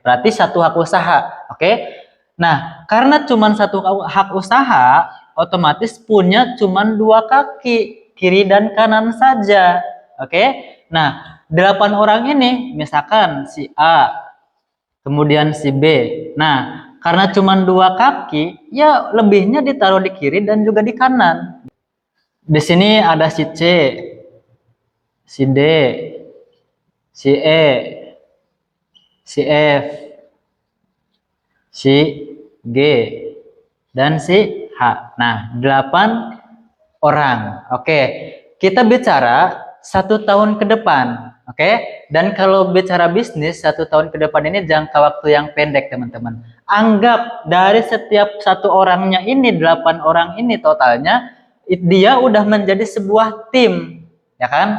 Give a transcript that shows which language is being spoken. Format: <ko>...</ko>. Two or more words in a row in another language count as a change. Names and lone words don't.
<id>Berarti satu hak usaha, oke? Nah, karena cuman satu hak usaha, otomatis punya cuman 2 kaki, kiri dan kanan saja. Oke? Nah, 8 orang ini, misalkan si A, kemudian si B. Nah, karena cuman 2 kaki, ya lebihnya ditaruh di kiri dan juga di kanan. Di sini ada si C, si D, si E, si F, si G, dan si H. Nah, 8 orang. Oke, kita bicara 1 tahun ke depan. Oke, dan kalau bicara bisnis 1 tahun ke depan ini jangka waktu yang pendek, teman-teman. Anggap dari setiap 1 orangnya ini, 8 orang ini totalnya, dia udah menjadi sebuah tim, ya kan?</id>